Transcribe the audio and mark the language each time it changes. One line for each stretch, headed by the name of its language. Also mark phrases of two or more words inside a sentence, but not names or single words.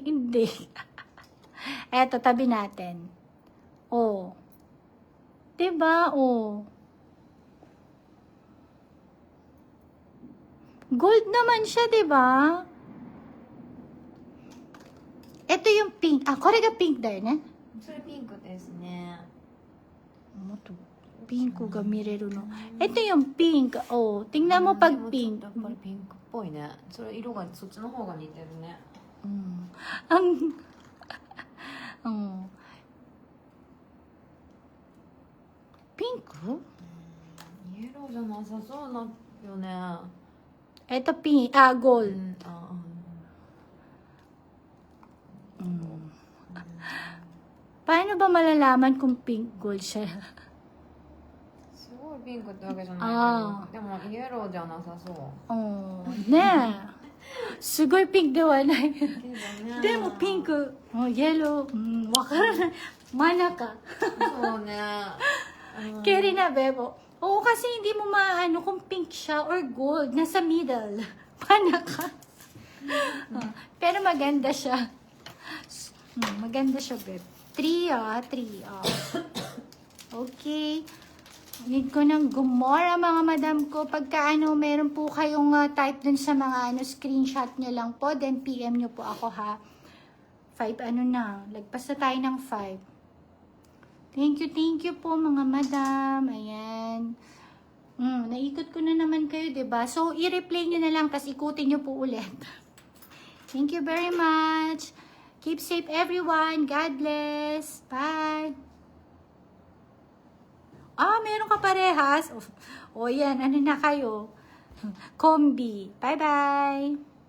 Filipino: Hindi. Eto, tabi natin. Oh. Di ba? Oh. Gold naman siya, di ba? Ito yung pink.
Japanese: これがピンクだよね。それピンクですね。もっとピンクが見れるの。
Filipino: Ito yung pink. Oh, tingnan mo pag pink.
Japanese: やっぱりピンクっぽいね。それ色がそっちの方が似てるね。ピンク？イエローじゃなさそうなよね。
Filipino: Ito pink. Gold. Paano ba malalaman kung pink gold siya?
Japanese: すごいピンクってわけじゃないけど、でもイエローじゃなさそう。ねえ。すごいピンクではない。でもピンク、イエロー、わからない。真ん中。そうね。
Filipino: Carry na, bebo. Oo, kasi hindi mo maano kung pink siya or gold. Nasa middle. Manaka. Pero maganda siya. Maganda siya, beb. 3. Okay. Need ko ng gumora, mga madam ko. Pagka meron po kayong type dun sa mga screenshot nyo lang po. Then PM nyo po ako, ha. 5, lagpas na tayo ng 5.
English: Thank you
Filipino: po, mga madam. Ayan. Naikot ko na naman kayo, diba? So, i-replay nyo na lang, tas ikutin nyo po ulit.
English: Thank you very much. Keep safe, everyone. God bless. Bye.
Filipino: Meron ka parehas. Yan, ano na kayo? Kombi. Bye-bye.